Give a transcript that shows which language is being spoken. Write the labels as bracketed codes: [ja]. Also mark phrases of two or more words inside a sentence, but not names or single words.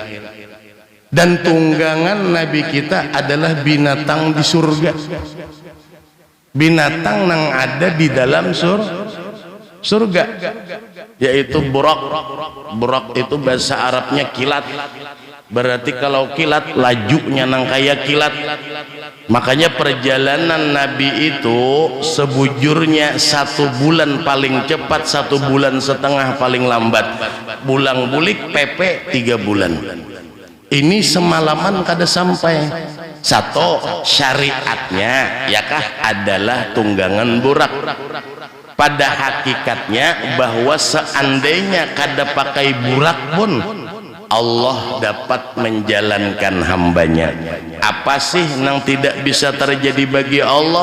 [id] Dan tunggangan Nabi kita adalah binatang di surga, binatang yang ada di dalam surga, yaitu burak. Burak itu bahasa Arabnya kilat, berarti kalau kilat lajunya nang kayak kilat. Makanya perjalanan Nabi itu sebujurnya 1 bulan paling cepat, 1,5 bulan paling lambat. [bjn] Bulang bulik PP 3 bulan. [id] Ini semalaman kada sampai. Satu syariatnya yakah adalah tunggangan burak. Pada hakikatnya bahwa seandainya kada pakai burak pun Allah dapat menjalankan hambanya. Apa sih yang tidak bisa terjadi bagi Allah?